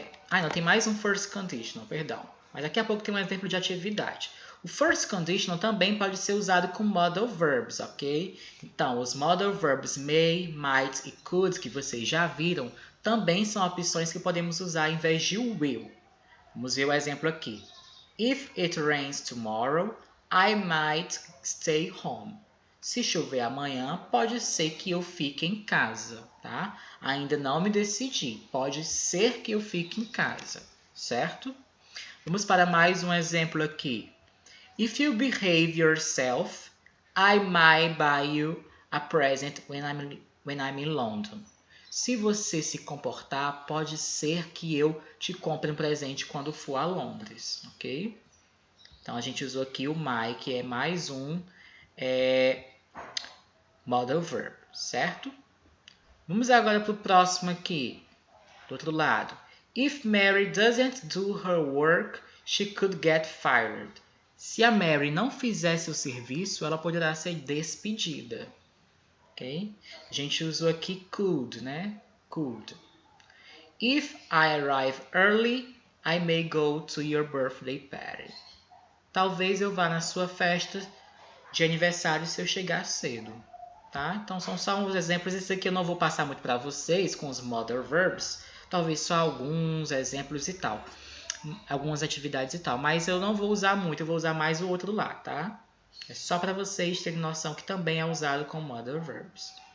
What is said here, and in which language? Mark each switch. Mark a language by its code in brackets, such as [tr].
[pt] não, tem mais um first conditional, perdão. Mas daqui a pouco tem um exemplo de atividade. O first conditional também pode ser usado com modal verbs, ok? Então, os modal verbs may, might e could, que vocês já viram, também são opções que podemos usar em vez de will. Vamos ver o exemplo aqui. [en] If it rains tomorrow, I might stay home. [pt] Se chover amanhã, pode ser que eu fique em casa, tá? Ainda não me decidi. Pode ser que eu fique em casa, certo? Vamos para mais um exemplo aqui. [en] If you behave yourself, I might buy you a present when I'm in London. [pt] Se você se comportar, pode ser que eu te compre um presente quando for a Londres, ok? Então, a gente usou aqui o my, que é mais um modal verb, certo? Vamos agora para o próximo aqui, do outro lado. [en] If Mary doesn't do her work, she could get fired. [pt] Se a Mary não fizesse o serviço, ela poderá ser despedida. Okay? A gente usou aqui could, né? [en] Could. If I arrive early, I may go to your birthday party. [pt] Talvez eu vá na sua festa de aniversário se eu chegar cedo. Tá? Então são só uns exemplos. Esse aqui eu não vou passar muito para vocês com os modal verbs. Talvez só alguns exemplos e tal. Algumas atividades e tal. Mas eu não vou usar muito, eu vou usar mais o outro lá, tá? É só para vocês terem noção que também é usado com modal verbs.